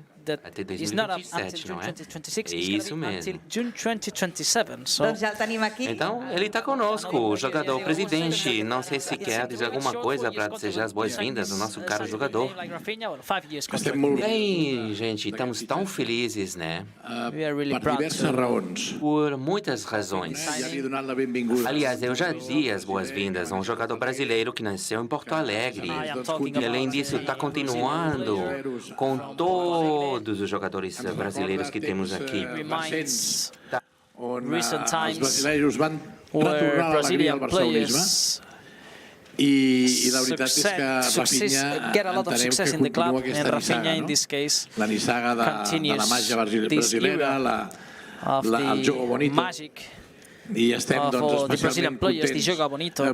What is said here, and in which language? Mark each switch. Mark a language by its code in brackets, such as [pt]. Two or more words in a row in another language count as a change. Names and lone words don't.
[pt] Até 2027, não é? É isso mesmo. Então, ele está conosco, o jogador presidente. Não sei se quer dizer alguma coisa para desejar as boas-vindas ao nosso caro jogador. Bem, gente, estamos tão felizes, né? [ca] Per diverses raons. [pt] Por muitas razões. Aliás, eu já dei as boas-vindas a um jogador brasileiro que nasceu em Porto Alegre. E, além disso, está continuando com todos os jogadores brasileiros que temos aqui. [en] Recent times [ca] brasileiros van retornar a l'alegria al barcelonisme i la veritat és que Raphinha entenem que continua aquesta nissaga, no? La nissaga de la màgia brasilera, el [pt] jogo bonito. [ca] I estem especialment contents.